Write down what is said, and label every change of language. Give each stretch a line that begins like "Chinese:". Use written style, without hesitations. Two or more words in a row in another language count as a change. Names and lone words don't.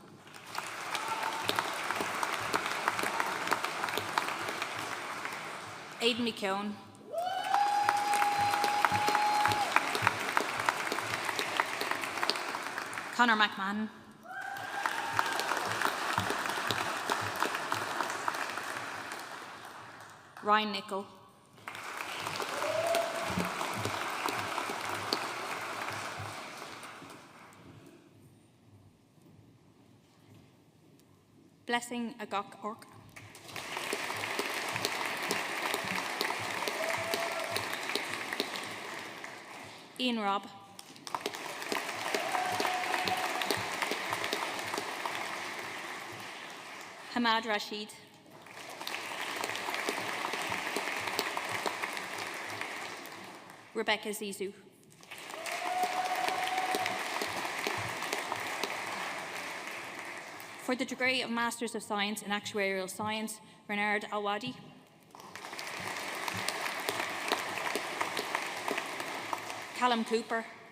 English: Aidan McKeown. Conor McMahon. Ryan Nichol. Blessing Agok Ork. Ian Robb. Hamad Rashid. Rebecca Zizou. For the degree of Masters of Science in Actuarial Science, Renard Alwadi. Callum Cooper.